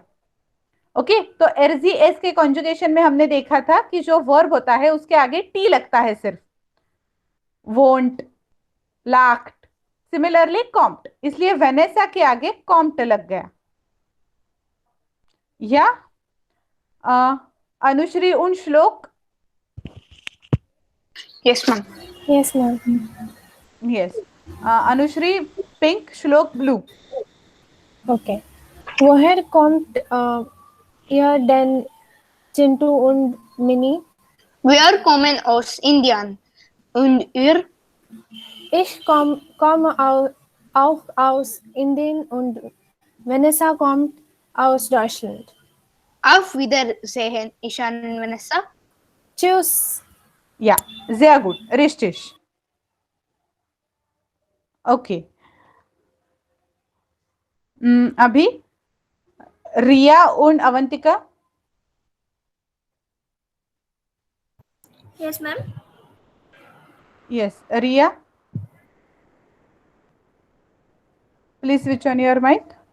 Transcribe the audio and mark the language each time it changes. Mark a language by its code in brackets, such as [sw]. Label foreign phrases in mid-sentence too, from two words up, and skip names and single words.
[hi] ओके, तो एरजीएस के कॉन्जुगेशन में हमने देखा था कि जो वर्ब होता है उसके आगे टी लगता है सिर्फ, [de] wohnt, lacht. [hi] सिमिलरली कॉम्प्ट, इसलिए वेनेसा के आगे कॉम्प्ट लग गया। या अनुश्री उन श्लोक। [en] Yes, ma'am. Yes, ma'am. Yes, Anushri pink, Shlok blue. Okay. [de] Woher kommt ihr denn Chintu und Mini? Wir kommen aus Indien und ihr Ich komme auch aus Indien und Vanessa kommt aus Deutschland. auf Wiedersehen, Ishan and Vanessa. Tschüss. या sehr gut, richtig. [hi] ओके, अभी रिया और अवंतिका। [en] Yes, ma'am. Yes, Ria please switch on your mic.